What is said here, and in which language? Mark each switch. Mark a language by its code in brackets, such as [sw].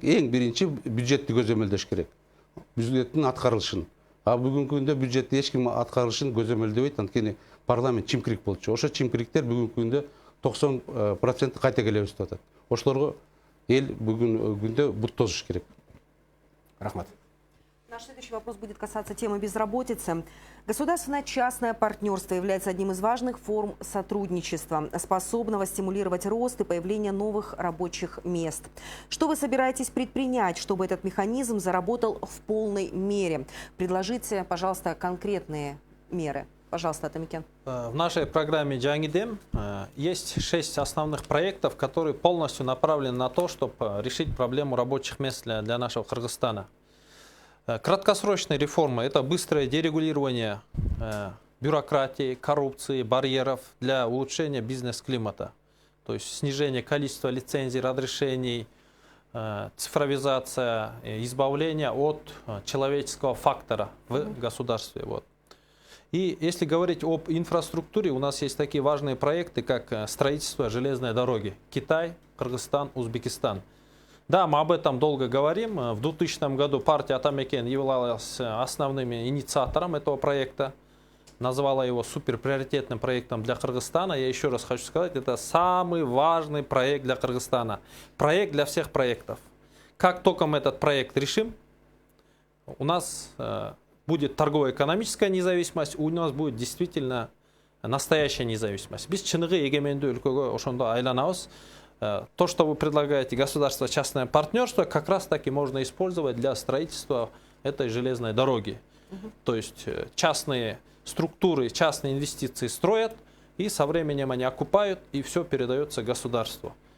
[ky] Эң биринчи бюджетти көзөмөлдөш керек. Бюджеттин аткарылышын. А бүгүнкү күндө бюджетти эч ким аткарылышын көзөмөлдөбөйт, анткени парламент чимкирик болчу. Ошо чимкириктер бүгүнкү күндө 90% кайта келебиз деп атат. Ошолорго эл бүгүнкү күндө бут тосуш керек. Рахмат. [ru] Наш следующий вопрос будет касаться темы безработицы. Государственно-частное партнерство является одним из важных форм сотрудничества, способного стимулировать рост и появление новых рабочих мест. Что вы собираетесь предпринять, чтобы этот механизм заработал в полной мере? Предложите, пожалуйста, конкретные меры. Пожалуйста, Атамекен. В нашей программе «Жаңидем» есть 6 основных проектов, которые полностью направлены на то, чтобы решить проблему рабочих мест для нашего Кыргызстана. Краткосрочные реформы – это быстрое дерегулирование бюрократии, коррупции, барьеров для улучшения бизнес-климата. То есть снижение количества лицензий, разрешений, цифровизация, избавление от человеческого фактора в государстве. Вот. И если говорить об инфраструктуре, у нас есть такие важные проекты, как строительство железной дороги. Китай, Кыргызстан, Узбекистан. Да, мы об этом долго говорим. В 2000 году партия Атамекен являлась основным инициатором этого проекта. Назвала его суперприоритетным проектом для Кыргызстана. Я еще раз хочу сказать, это самый важный проект для Кыргызстана. Проект для всех проектов. Как только мы этот проект решим, у нас будет торгово-экономическая независимость, у нас будет действительно настоящая независимость. [ky] Без чыныгы эгемендүү өлкөгө ошондо айланабыз. [ru] То, что вы предлагаете, государство-частное партнерство, как раз таки можно использовать для строительства этой железной дороги. То есть частные структуры, частные инвестиции строят, и со временем они окупают, и все передается государству.